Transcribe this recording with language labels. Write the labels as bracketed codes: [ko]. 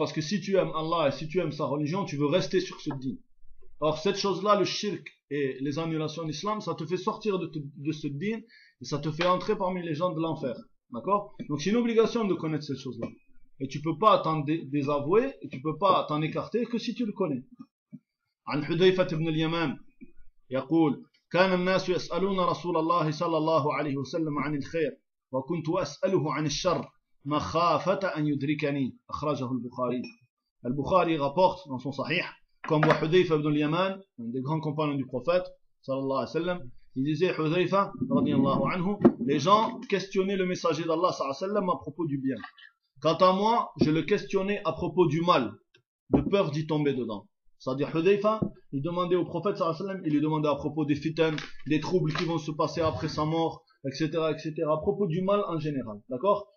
[fr] Parce que si tu aimes Allah et si tu aimes sa religion, tu veux rester sur ce din. Or, cette chose-là, le shirk et les annulations d'islam, ça te fait sortir de ce din et ça te fait entrer parmi les gens de l'enfer. D'accord? Donc, c'est une obligation de connaître cette chose-là. Et tu ne peux pas t'en désavouer et tu ne peux pas t'en écarter que si tu le connais. [ar] An Hudayfat ibn al-Yaman, yaqul, كان الناس يسألون رسول الله صلى الله عليه وسلم عن الخير وكنت أسأله عن الشر. مخافه ان يدركني اخرجه البخاري البخاري [fr] rapporte dans son sahih comme wa Hudhayfa ibn al-Yaman un des grands compagnons du prophète sallallahu alayhi wa sallam il disait Hudhayfa radiyallahu anhu les gens questionnaient le messager d'Allah sallallahu alayhi wa sallam à propos du bien quant à moi je le questionnais à propos du mal de peur d'y tomber dedans c'est-à-dire Hudhayfa il demandait au prophète sallallahu alayhi wa sallam il lui demandait à propos des fitnes des troubles qui vont se passer après sa mort etc, etc, à propos du mal en général, d'accord?